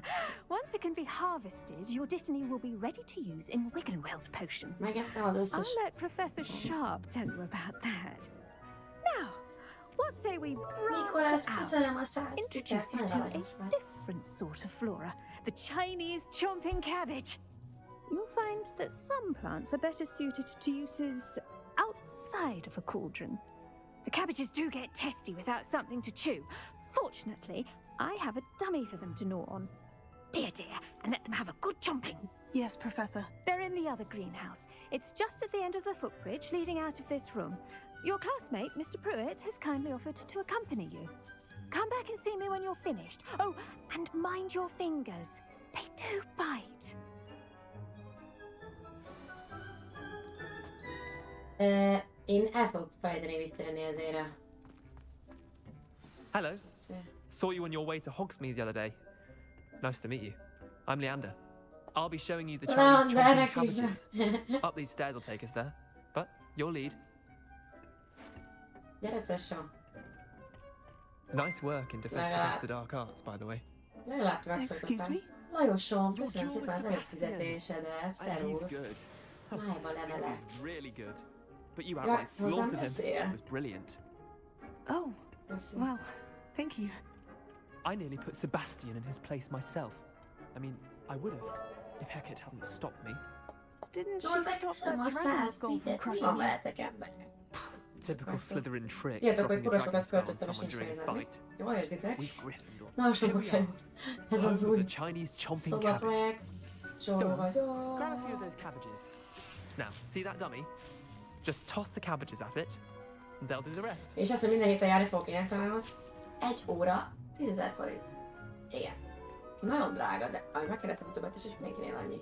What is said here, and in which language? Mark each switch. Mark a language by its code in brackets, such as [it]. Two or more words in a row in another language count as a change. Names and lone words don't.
[en] Once it can be harvested, your Dittany will be ready to use in Wiggenweld potion. [hu] Megettem az összes. [en] I'll let Professor Sharp tell you about that. Now, what say we branch Nicholas, out? [hu] köszönöm a 100 [en] Introduce you [hu] kicsit, [en] to [hu] nagyon a aranyos vagy. [en] different sort of flora, the Chinese chomping cabbage. you'll find that some plants are better suited to uses outside of a cauldron. The cabbages do get testy without something to chew. Fortunately, I have a dummy for them to gnaw on. Be a dear and let them have a good chomping. Yes, Professor. They're in the other greenhouse. It's just at the end of the footbridge leading out of this room. Your classmate, Mr. Pruitt, has kindly offered to accompany you. Come back and see me when you're finished. Oh, and mind your fingers. They do bite. [hu] Én el fogok felejteni visszajönni ezére. [en] Hello. Saw you on your way to Hogsmeade the other day. Nice to meet you. I'm Leander. I'll be showing you the Chinese chomping cabbages. Up these stairs will take us there. But your lead. [hu] Gyere tesó. [en] Nice work in Defense Against the Dark Arts, by the way. [hu] Legalább megszokottam. Lajosom, köszönöm szépen az előfizetésedet. Szervusz. Májba levele. [en] Really good. But you outright slaughtered him. It was brilliant. Oh, well, thank you. I nearly put Sebastian in his place myself. I mean, I would have, if Hecate hadn't stopped me. Didn't she stop that dragon skull from crushing you? Typical Slytherin trick, [hu] Tudjátok, hogy [en] dropping a [hu] kura [en] dragon [hu] sokat [en] skull on [hu] költöttem, és [en] someone [hu] nincs [en] during a [hu] pénzem. [en] fight. [hu] Jól érzitek? [en] We've Gryffindor. [hu] Na, sokba került. Ez az [en] Home [hu] új [en] of the Chinese chomping cabbage. [hu] szobaprojekt. Csóró vagyok. [en] Grab a few of those cabbages. Now, see that dummy? Just toss the cabbages at it, and they'll do the rest. [hu] És az, hogy minden héten járni fogok énektanához, 1 óra 10 000 forint. Igen. Nagyon drága, de ahogy megkérdeztem többet is, és mindenkinél annyi.